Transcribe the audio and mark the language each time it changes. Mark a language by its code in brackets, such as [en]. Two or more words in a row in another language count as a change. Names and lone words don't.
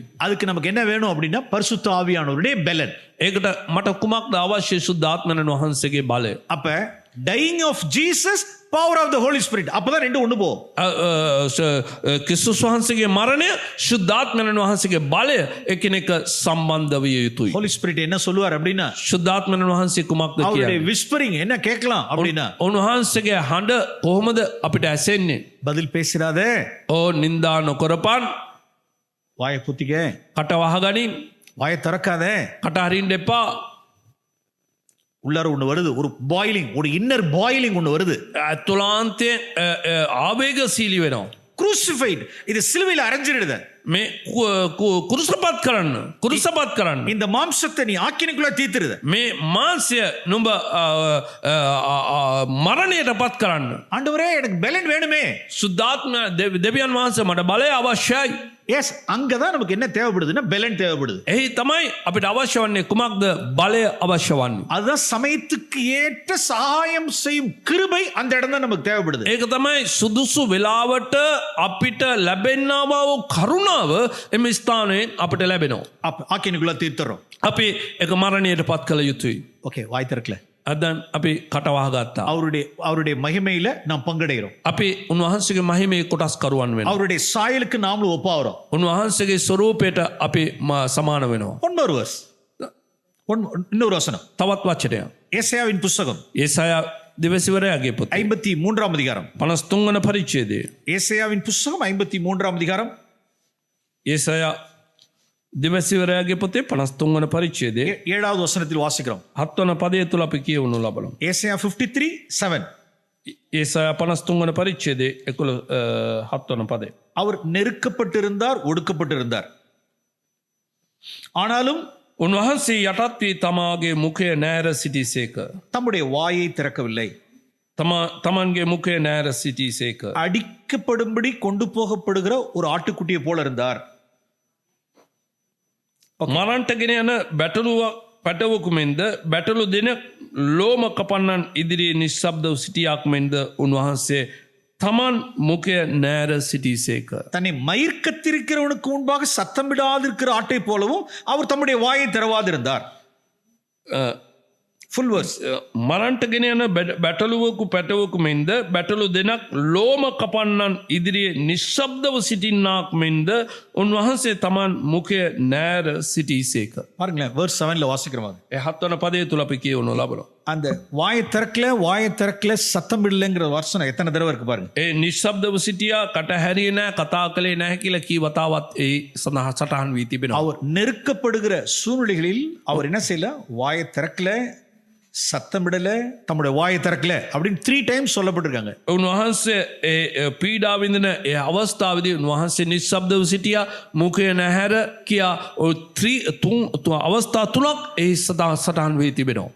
[ta] அதுக்கு நமக்கு என்ன வேணும் அப்படின்னா பரிசுத்த ஆவியானவருடைய பெலன். [si] ඒකට මට කුමක්ද අවශ්‍ය? ශුද්ධාත්මයන් වහන්සේගේ බලය. [ta] அப்ப [en] dying of Jesus power of the Holy Spirit, [ta] அப்பதான் ரெண்டு ஒண்ணு போகும். [si] ක්‍රිස්තුස් වහන්සේගේ මරණය ශුද්ධාත්මයන් වහන්සේගේ බලය එකිනෙක සම්බන්ධ විය යුතුයි. [en] Holy Spirit [ta] என்ன சொல்லுவார் அப்படின்னா [si] ශුද්ධාත්මයන් වහන්සේ කුමක්ද [ta] அவருடைய [si] කියන්නේ? [ta] விஸ்பரிங் என்ன கேட்கலாம் அப்படின்னா [si] උන්වහන්සේගේ හඬ කොහොමද අපිට ඇසෙන්නේ? [ta] பதில் பேசிடாதே, [si] නින්දා නොකරපන්, [ta] வாயை புத்திக்க, [si] කට වහගනින්, [ta] வாயை திறக்காதே. [si] කට අරින්න එපා. [ta] உள்ளார ஒண்ணு வருது, ஒரு பாயிலிங், ஒரு [en] inner boiling [ta] ஒண்ணு வருது. [si] ඇතුලාන්තය ආවේගශීලී වෙනවා. [ta] crucified, இது சிலுவையில அரைஞ்சிடுது. [si] මේ කුරුසපත් කරන්න. [ta] இந்த மாம்சத்தை நீ ஆக்கினைக்குள்ள தீத்துருது. [si] මේ මාංශය නුඹ මරණයට පත් කරන්න. [ta] ஆண்டவரே எனக்கு பெலன் வேணுமே. [si] සුද්ධාත්ම දෙවියන් වහන්සේ මට බලය අවශ්‍යයි. [ta] எஸ், அங்கதான் நமக்கு என்ன தேவைப்படுதுன்னா பெலன் தேவைப்படுது. [si] එහි තමයි අපිට අවශ්‍ය වන්නේ කුමක්ද? බලය අවශ්‍ය වන්නේ. [ta] அதுதான் சமயத்துக்கு ஏற்ற சகாயம் செய்யும் கிருபை, அந்த இடம் தான் நமக்கு தேவைப்படுது. [si] ඒක තමයි සුදුසු වෙලාවට අපිට ලැබෙන්නා වූ කරුණාව එම ස්ථානයෙන් අපිට ලැබෙනවා. [ta] ஆக்கினைக்குள்ள தீர்த்துறோம். [si] අපි ඒක මරණයට පත් කළ යුතුයි. [ta] ஓகே, வாய் திறக்கல. [si] අදන් අපි කට වහගත්තා. [ta] அவருடைய மகிமையில நாம் பங்கடைகிறோம். [si] අපි උන්වහන්සේගේ මහිමේ කොටස් කරුවන් වෙනවා. [ta] அவருடைய சாயலுக்கு நாமளும் ஒப்பாகிறோம். [si] උන්වහන්සේගේ ස්වරූපයට අපි සමාන වෙනවා. [ta] இன்னொரு வசனம், [si] තවත් වචනයක්. [ta] ஏசாயாவின் புத்தகம் [si] ඒසායා දිවසිවරයාගේ පොත [ta] 53 அதிகாரம். [si] 53 වන පරිච්ඡේදය. [ta] ஏசாயாவின் புத்தகம் 53 அதிகாரம். [si] ඒසායා දිවසිවරයාගේ පොතේ 53 වන පරිච්ඡේදය [ta] 7வது வசனத்தில் வாசிக்கிறோம். [si] 7 වන පදය තුල අපි කියවනු ලබනවා. [ta] ஏசாயா 53:7. [si] ඒසායා 53 වන පරිච්ඡේදයේ 7 වන පදය. [ta] அவர் நெருக்கப்பட்டிருந்தார், ஒடுக்கப்பட்டிருந்தார், ஆனாலும் [si] උන්වහන්සේ යටත් වී තමාගේ මුඛය නෑර සිටිසේක. [ta] தம்முடைய வாயை திறக்கவில்லை. [si] තමන්ගේ මුඛය නෑර සිටිසේක. [ta] அடிக்கப்படும்படி கொண்டு போகப்படுகிற ஒரு ஆட்டுக்குட்டியை போல இருந்தார். [si] මරන්ට ගෙන යන පැටවකු මෙන්ද බැටලු දෙන ලෝම කපන්නන් ඉදිරියේ නිශ්ශබ්දව සිටියාක් මෙන්ද උන්වහන්සේ තමන් මුඛය නෑර සිටිසේක. [ta] தன்னை மயிர் கத்திருக்கிறவனுக்கு முன்பாக சத்தமிடாதிருக்கிற ஆட்டை போலவும் அவர் தம்முடைய வாயை திறவாதிருந்தார். [en] full verse. [si] මරන්ට ගෙන යන බැටලුවකු පැටවකු මෙන්ද බැටලු දෙනක් ලෝම කපන්නන් ඉදිරියේ නිශ්ශබ්දව සිටින්නාක් මෙන්ද උන්වහන්සේ තමන් මුඛය නෑර සිටිසේක. [ta] பாருங்களேன், verse 7ல வாசிக்கிறோம். [si] ඒ 7 වන පදය තුල අපි කියවනු ලබනවා. [ta] அந்த வாயை திறக்கல சத்தம் இல்லைங்கிற வசனம் எத்தனை தடவை இருக்கு பாருங்க. [si] ඒ නිශ්ශබ්දව සිටියා, කට හැරියේ නැහැ, කතා කළේ නැහැ කියලා කී වතාවත් ඒ සටහන් වී තිබෙනවා. [ta] அவர் நெருக்கப்படுகிற சூழ்நிலைகளில் அவர் என்ன செய்யல? வாயை திறக்கல, சத்தமிடல, தம்முடைய வாயை திறக்கல அப்படின்னு 3 டைம்ஸ் சொல்லப்பட்டிருக்காங்க. [si] උන්වහන්සේ පීඩා විඳින ඒ අවස්ථාවේදී උන්වහන්සේ නිශ්ශබ්දව සිටියා, මුඛය නැහැර කියා අවස්ථා තුනක් ඒ සටහන් වී තිබෙනවා.